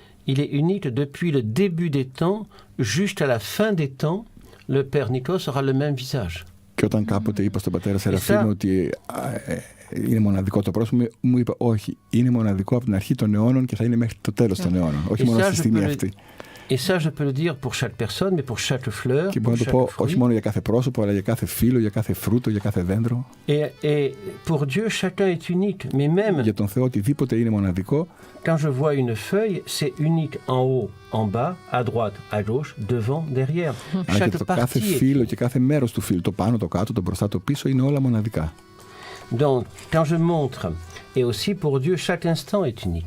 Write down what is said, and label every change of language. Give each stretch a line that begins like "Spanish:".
French: Il est unique depuis le début des temps jusqu'à la fin des temps. Le Père Nikos aura le même visage.
Greek: Και όταν κάποτε είπα στον πατέρα Σεραφείμ ότι είναι μοναδικό το πρόσωπο, μου είπε όχι, είναι μοναδικό από την αρχή των αιώνων και θα είναι μέχρι το τέλος των αιώνων, όχι μόνο στη στιγμή αυτή.
French: Et ça, je peux le dire pour chaque personne, mais pour chaque fleur,
Greek: και μπορώ να το πω όχι μόνο για κάθε πρόσωπο, αλλά για κάθε φύλλο, για κάθε φρούτο, για κάθε δέντρο.
French: Et pour Dieu, chacun est unique, mais même.
Greek: Για τον Θεό, οτιδήποτε είναι μοναδικό.
French: Quand je vois une feuille, c'est unique en haut, en bas, à droite, à gauche, devant, derrière. Chaque partie.
Greek: Κάθε φύλλο και κάθε μέρος του φύλλου, το πάνω, το κάτω, το μπροστά, το πίσω, είναι όλα μοναδικά.
French: Donc, quand je montre, et aussi pour Dieu, chaque instant est unique.